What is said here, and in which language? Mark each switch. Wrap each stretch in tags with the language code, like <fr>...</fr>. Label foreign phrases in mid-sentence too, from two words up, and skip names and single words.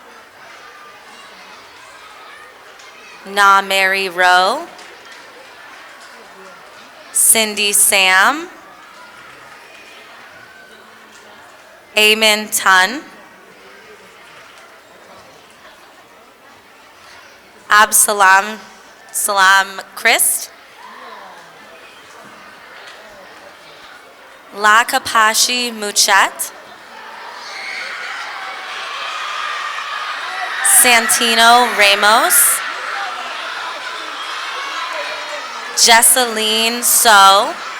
<en>Na Mary Rowe. Cindy Sam. Amen Tun. Absalam Salam Christ. Lakapashi Muchet. Santino Ramos. Jesseline So.</en>